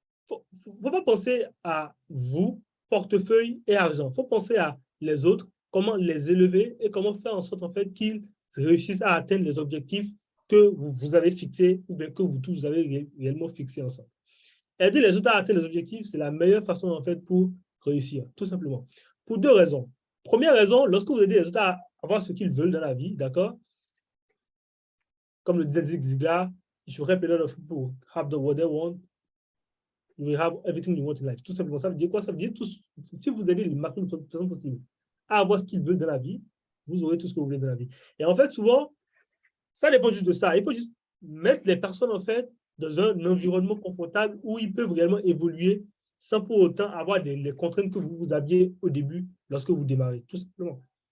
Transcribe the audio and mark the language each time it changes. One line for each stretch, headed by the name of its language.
French: Il ne faut pas penser à vous, portefeuille et argent. Il faut penser à les autres, comment les élever et comment faire en sorte, en fait, qu'ils réussissent à atteindre les objectifs que vous avez fixé ou bien que vous tous avez réellement fixé ensemble. Aider les autres à atteindre les objectifs, c'est la meilleure façon en fait pour réussir, tout simplement. Pour deux raisons. Première raison, lorsque vous aidez les autres à avoir ce qu'ils veulent dans la vie, d'accord? Comme le disait
English: Zig Ziglar, if you help a lot of people have what they want, you will have everything you want in life.
French: Tout simplement, ça veut dire quoi? Ça veut dire si vous aidez le maximum de personnes possible à avoir ce qu'ils veulent dans la vie, vous aurez tout ce que vous voulez dans la vie. Et en fait, souvent, ça dépend juste de ça. Il faut juste mettre les personnes, en fait, dans un environnement confortable où ils peuvent réellement évoluer sans pour autant avoir les contraintes que vous aviez au début lorsque vous démarrez, tout simplement.